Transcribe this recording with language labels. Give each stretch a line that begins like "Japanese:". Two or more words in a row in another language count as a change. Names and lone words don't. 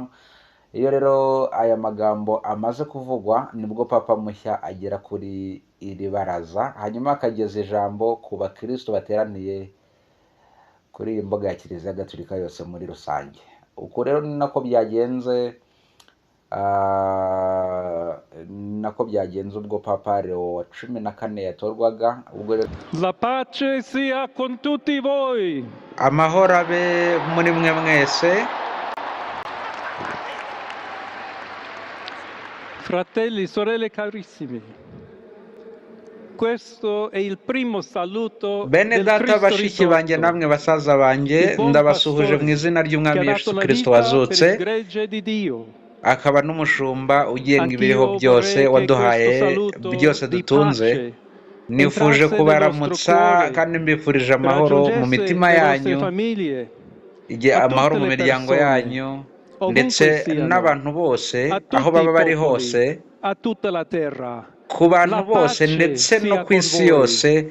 Kinyarwanda: Iyo rero aya magambo amaze kuvugwa nibwo papa mushya agera kuri iri baraza, hanyuma akageza ijambo ku bakristo bateraniye kuri iyi mbuga ya Kiliziya Gatulika yose muri rusange. Uko rero ni nako byagenze ubwo Papa Leo wa 14 yatorwaga. Ubwo rero
Italian: La pace sia con tutti voi.
Kinyarwanda: Amahoro abe muri mwe mwese.
Italian: Fratelli, sorelle carissimi. Questo è il primo saluto
Kinyarwanda: Bene data bashiki banjye namwe basaza banjye, ndabasuhuje mu izina ry'Umwami Yesu Kristo wazutse, akaba n'umushumba ugenga ibiriho byose, waduhaye byose dutunze. Nifuje kubaramutsa kandi mbifurije amahoro mu mitima yanyu, amahoro mu miryango yanyu, ndetse n'abantu bose aho baba bari hose, ku bantu bose ndetse no ku isi yose.